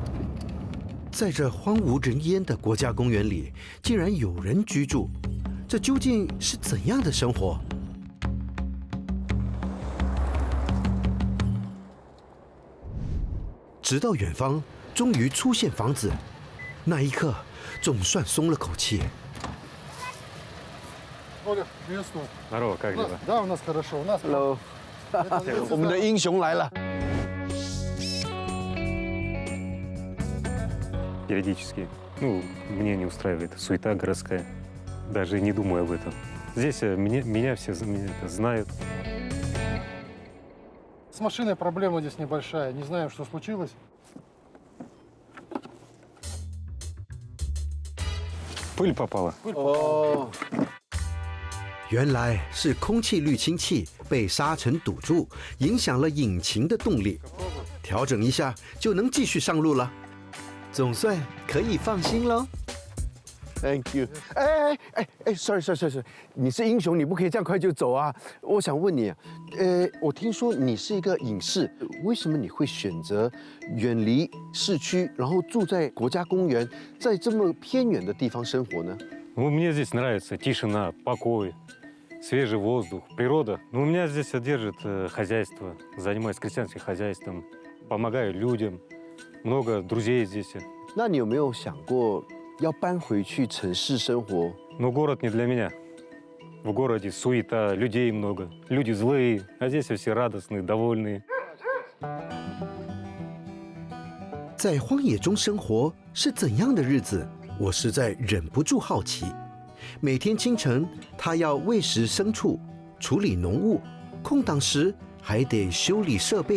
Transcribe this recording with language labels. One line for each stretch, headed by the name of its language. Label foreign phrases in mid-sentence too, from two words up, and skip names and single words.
Chinese: 在这荒无人烟的国家公园里，竟然有人居住，这究竟是怎样的生活？直到远方终于出现房子，那一刻总算松了口气。
Russian: Оля, приветствую. Здорово, как дела? Да, у нас хорошо. У нас
Chinese: Hello，我们的英雄来了。
Russian: Периодически. Ну, мне не устраивает суета городская. Даже не думаю об этом. Здесь меня все знают. с машиной проблема здесь небольшая. Не знаем, что случилось. Пыль попала.
Chinese: 哦，原来是空气滤清器被沙尘堵住，影响了引擎的动力。调整一下就能继续上路了，总算可以放心喽。
English: Thank you。
Chinese: 哎 ，sorry， 你是英雄，你不可以这样快就走啊！我想问你，我听说你是一个隐士，为什么你会选择远离市区，然后住在国家公园，在这么偏远的地方生活呢？
Russian: Ну, мне здесь нравится тишина, покой, свежий воздух, природа. Ну, меня здесь содержит хозяйство, занимаюсь крестьянским хозяйством, помогаю людям, много друзей здесь.
Chinese: 那你有没有想过要搬回去城市生活？
Russian: Но город не для меня. В городе суета, людей много, люди злые, а здесь все радостные, довольные.
Chinese: 在荒野中生活是怎样的日子？我实在忍不住好奇。每天清晨，他要喂食牲畜，处理农务，空档时还得修理设备。